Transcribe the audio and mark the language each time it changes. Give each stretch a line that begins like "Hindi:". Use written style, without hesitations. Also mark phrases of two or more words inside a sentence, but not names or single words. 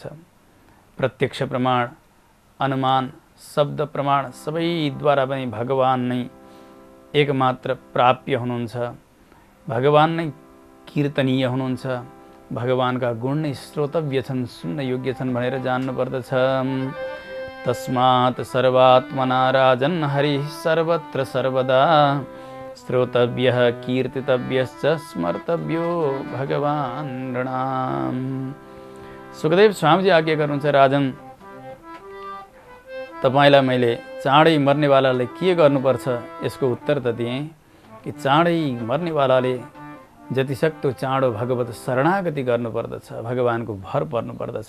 Nepali: प्रत्यक्ष प्रमाण, अनुमान, शब्द प्रमाण सबैद्वारा पनि भगवान नै एकमात्र प्राप्य हुनुहुन्छ। भगवान नै कीर्तनीय हुनुहुन्छ। भगवानका गुण नै श्रोतव्य छन्, सुन्न योग्य छन् भनेर जान्नुपर्दछ।
Sanskrit: तस्मात् सर्वात्मना राजन् हरिः सर्वत्र सर्वदा, श्रोतव्यः कीर्तितव्यश्च स्मर्तव्यो भगवान् नृणाम्।
Nepali: सुखदेव स्वामीजी आज्ञा गर्नुहुन्छ, राजन, तपाईलाई मैले चाँडै मर्नेवालाले के गर्नुपर्छ यसको उत्तर त दिएँ कि चाँडै मर्नेवालाले जतिसक्दो चाँडो भगवत शरणागति गर्नुपर्दछ, भगवानको भर पर्नुपर्दछ।